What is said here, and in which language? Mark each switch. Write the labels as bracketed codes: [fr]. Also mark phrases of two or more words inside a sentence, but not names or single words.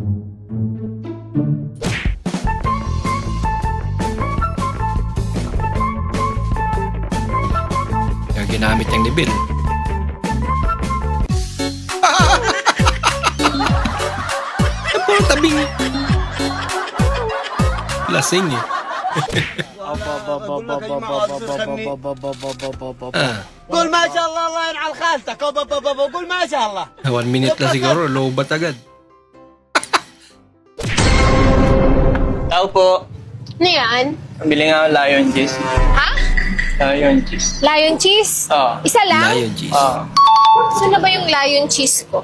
[tl] Yung ginamit niyang ni Bill. Ang tabing. Lasing eh. [ar] قول ما شاء الله الله ينعل خالتك قول ما شاء الله [tl] 1 minute na siguro, lobat agad. Tao po. Ano yan? Bili nga ako lion cheese. Ha? Lion cheese. Lion cheese? Oo. Isa lang? Lion cheese. Oo. Saan na ba yung lion cheese ko?